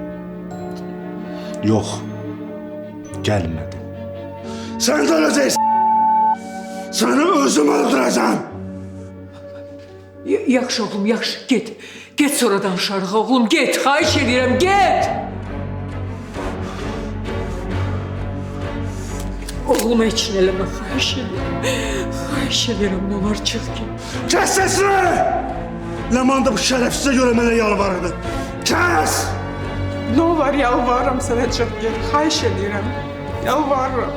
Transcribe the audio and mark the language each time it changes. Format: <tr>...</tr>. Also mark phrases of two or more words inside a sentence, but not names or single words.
<az>Yox, gəlmədi.</az> <tr>Sen de öleceksin. Seni özüm öldüreceğim.</tr> <az>Yaxşı oğlum, yaxşı. Get. Get sonra danışarıq oğlum. Get. Xahiş edirəm, get. Oğluma heç nə eləmə, xahiş edirəm. Xahiş edirəm, nə olar çıx ki.</az> <tr>Kes sesini! Leman da bu şerefsize göre bana yalvarırdı. Kes!</tr> <az>Nə olar yalvarıram sənə çıx get. Xahiş edirəm. Yalvarıram.</az>